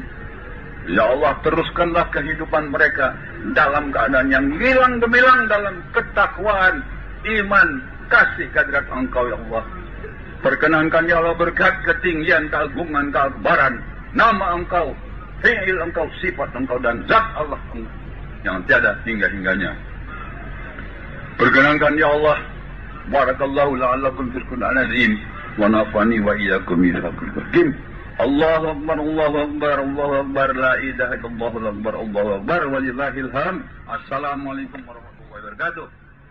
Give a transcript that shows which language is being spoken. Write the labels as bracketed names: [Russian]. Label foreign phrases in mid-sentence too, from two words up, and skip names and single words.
[Malay] Ya Allah, teruskanlah kehidupan mereka dalam keadaan yang gilang gemilang dalam ketakwaan, iman, kasih kehadirat Engkau, ya Allah. Perkenankan ya Allah berkat ketinggian, keagungan, keakbaran nama Engkau, fi'il Engkau, sifat Engkau, dan zat Allah yang tiada hingga-hingganya. Perkenankan ya Allah, [Arabic] بارك الله لعلكم في القرآن العظيم ونفعني وإياكم بالحكيم. الله أكبر الله أكبر الله أكبر لا إله إلا الله الله أكبر الله أكبر, ولله الحمد. السلام عليكم ورحمة الله وبركاته.